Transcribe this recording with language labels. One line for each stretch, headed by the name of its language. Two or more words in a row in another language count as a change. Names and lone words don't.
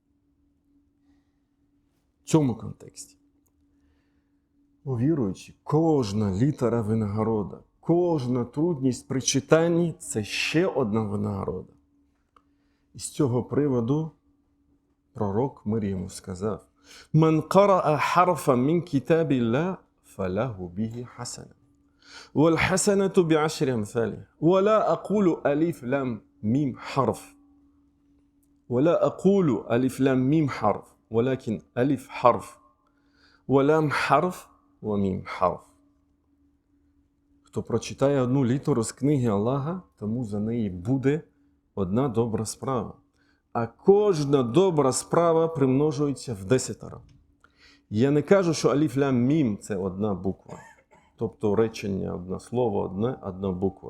Ukrainian: В цьому контексті. У віруючі, кожна літера винагорода, кожна трудність при читанні – це ще одна винагорода. І з цього приводу пророк, мир йому, сказав:
Arabic: «من قرأ حرفا من كتاب الله فله به حسنة. والحسنة بعشر أمثالها ولا أقول ألف لام ميم حرف. ولا أقول ألف لام ميم حرف ولكن ألف حرف ولام حرف وميم حرف».
Ukrainian: Хто прочитає одну літеру з книги Аллаха, тому за неї буде одна добра справа. а кожна добра справа примножується в 10. Я не кажу, що аліф лям мім – це одна буква. Тобто речення, одне слово, одна буква.